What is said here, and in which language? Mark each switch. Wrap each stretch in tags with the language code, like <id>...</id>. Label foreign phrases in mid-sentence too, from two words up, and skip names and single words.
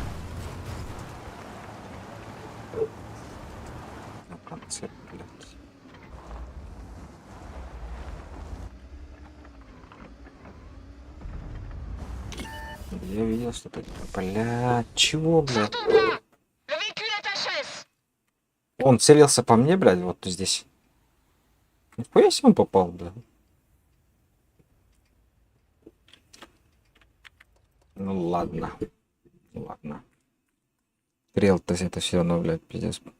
<ru>На конце, блядь. Я видел, что ты... Блядь, чего, блядь?</ru> <fr>Sortons de là. Le véhicule est HS.</fr> <ru>Он целился по мне, блядь, вот здесь. Нихуя себе он попал, да? Ну ладно. Ладно. Стрел-то это все равно, блядь, пиздец.</ru>